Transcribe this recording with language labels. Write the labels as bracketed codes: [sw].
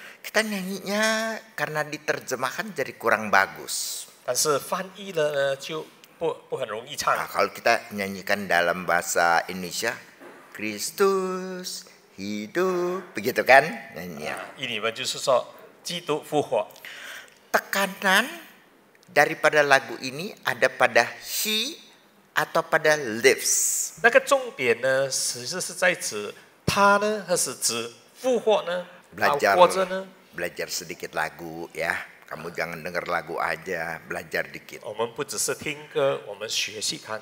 [id] Kita nyanyinya karena diterjemahkan jadi kurang bagus. [zh] 但是翻译了呢就不很容易唱。 [id] Nah, kalau kita nyanyikan dalam bahasa Indonesia, Kristus hidup, begitu kan? Nyanyinya. [zh] 印尼文就是说基督复活。 [id] Tekanan daripada lagu ini ada pada he atau pada lives. [zh] 那个重点呢，实质是在指他呢，还是指复活呢？ [id] Belajar [zh] 活着呢？ [id] belajar sedikit lagu ya. Kamu jangan dengar lagu aja, belajar dikit. [zh] 我们不只是听歌，我们学习看。